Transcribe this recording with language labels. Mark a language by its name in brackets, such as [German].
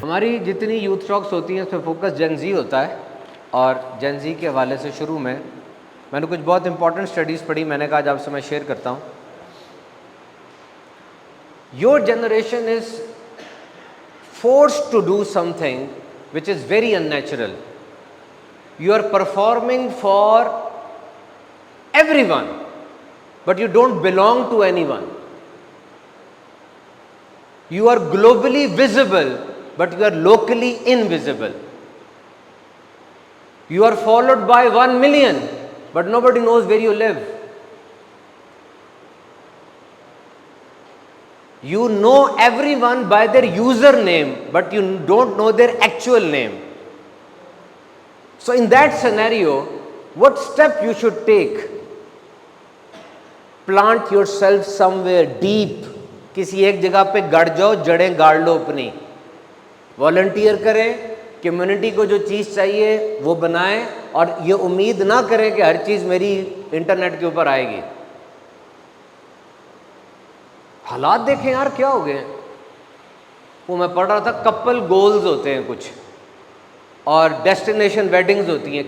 [Urdu] ہماری جتنی یوتھ ٹاکس ہوتی ہیں اس میں فوکس جین زی ہوتا ہے. اور جین زی کے حوالے سے شروع میں نے کچھ بہت امپورٹنٹ اسٹڈیز پڑھی، میں نے کہا آج آپ سے میں شیئر کرتا ہوں. [English] Your generation is forced to do something which is very unnatural. You are performing for everyone, but you don't belong to anyone. You are globally visible, but you are locally invisible. You are followed by 1 million, but nobody knows where you live. You know everyone by their username, but you don't know their actual name. So in that scenario, what step you should take? Plant yourself somewhere deep. [Urdu] کسی ایک جگہ پہ گڑ جاؤ، جڑیں گاڑ لو اپنی. Volunteer کریں، کمیونٹی کو جو چیز چاہیے وہ بنائیں، اور یہ امید نہ کریں کہ ہر چیز میری انٹرنیٹ کے اوپر آئے گی. حالات دیکھیں یار کیا ہو گئے. وہ میں پڑھ رہا تھا کپل گولز ہوتے ہیں کچھ، اور ڈیسٹینیشن ویڈنگز ہوتی ہیں.